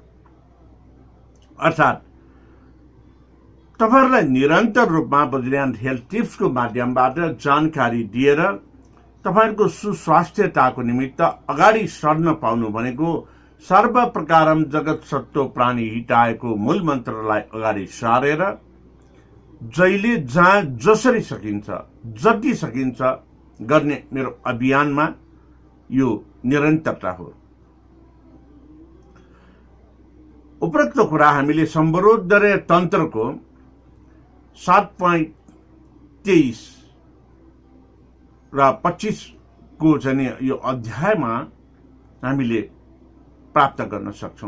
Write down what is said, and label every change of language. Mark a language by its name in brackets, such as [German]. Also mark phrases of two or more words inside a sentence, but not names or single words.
[Nepali] अर्थात् तपाईहरुलाई निरन्तर रूपमा वज्रयान हेल्थ टिप्सको माध्यमबाट जानकारी दिएर तपाईहरुको सुस्वास्थ्यताको निमित्त अगाडि सर्न पाउनु भनेको [Sanskrit] सर्व प्रकारम जगत सत्तो प्राणी हितायको [Nepali] मूल मन्त्रलाई अगाडि सारेर जहिले जहाँ जसरी सकिन्छ जति सकिन्छ गर्ने मेरो अभियानमा यो निरन्तरता हो। उपरोक्त कुरा हामीले सम्बरोदय तन्त्रको 7.23 र 25 को चाहिँ यो अध्यायमा हामीले प्राप्त गर्न सक्छौं।